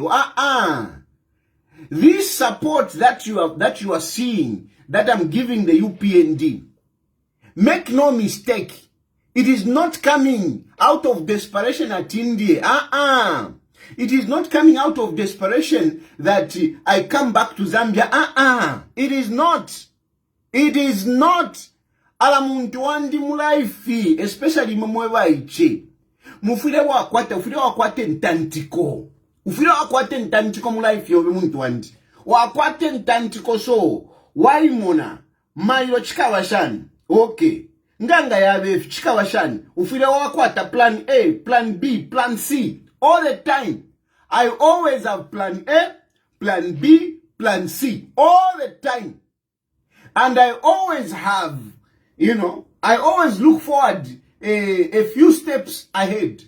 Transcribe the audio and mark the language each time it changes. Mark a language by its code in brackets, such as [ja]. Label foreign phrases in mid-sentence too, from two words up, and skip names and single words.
[en] This support that you are seeing, that I'm giving the UPND, make no mistake, it is not coming out of desperation at India. It is not coming out of desperation that I come back to Zambia. It is not. It is not. [bem] Ala muntu wandi mulaifi, especially mumwewa ichi. Mufile wakwate ntantiko. Ufile wakwate ntantiko mulaifi yobe muntu wandi. Wakwate ntantiko so. Waimona. Mayo chikawashani. Okay. Nganga yabe chikawashani. Ufile wakwata [en] plan A, plan B, plan C. All the time. I always have plan A, plan B, plan C. All the time. And I always have, I always look forward a few steps ahead.